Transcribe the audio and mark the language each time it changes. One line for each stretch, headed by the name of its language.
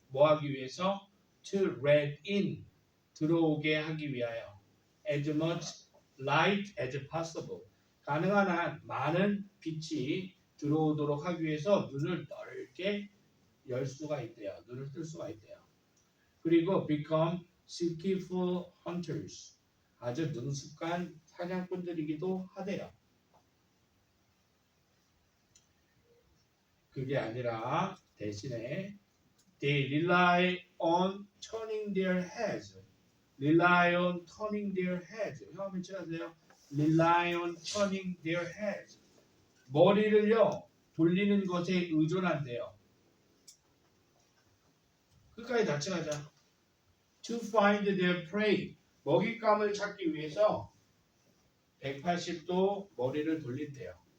Korean: 뭐 하기 위해서?
English: To let in,
Korean: 들어오게 하기 위하여.
English: as much light as possible.
Korean: 가능한 한 많은 빛이 들어오도록 하기 위해서 눈을 넓게 열 수가 있대요. 눈을 뜰 수가 있대요. 그리고
English: become skillful hunters.
Korean: 아주 능숙한 사냥꾼들이기도 하대요. 그게 아니라 대신에
English: they rely on turning their heads. rely on turning their heads.
Korean: 형 한번 쳐주세요.
English: rely on turning their heads.
Korean: 머리를요 돌리는 것에 의존한대요. 끝까지 같이 가자.
English: To find their prey.
Korean: 먹잇감을 찾기 위해서 180도 머리를 돌린대요.